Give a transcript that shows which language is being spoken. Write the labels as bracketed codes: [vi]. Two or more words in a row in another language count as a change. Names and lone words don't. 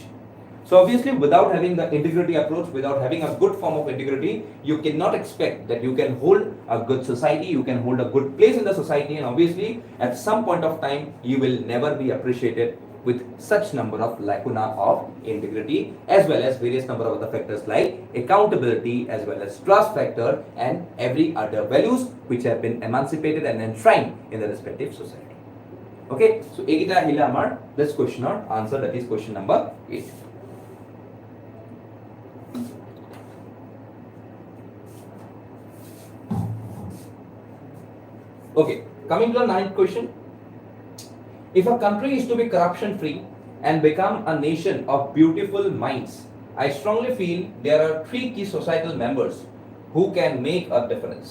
[en] So obviously, without having the integrity approach, without having a good form of integrity, you cannot expect that you can hold a good society, you can hold a good place in the society, and obviously, at some point of time, you will never be appreciated with such number of lacuna of integrity, as well as various number of other factors like accountability, as well as trust factor, and every other values which have been emancipated and enshrined in the respective society. Okay, so [bn] egita hila amar [en] this question or answer, that is question number 8. Okay, coming to the 9th question. If a country is to be corruption free and become a nation of beautiful minds, I strongly feel there are 3 key societal members who can make a difference.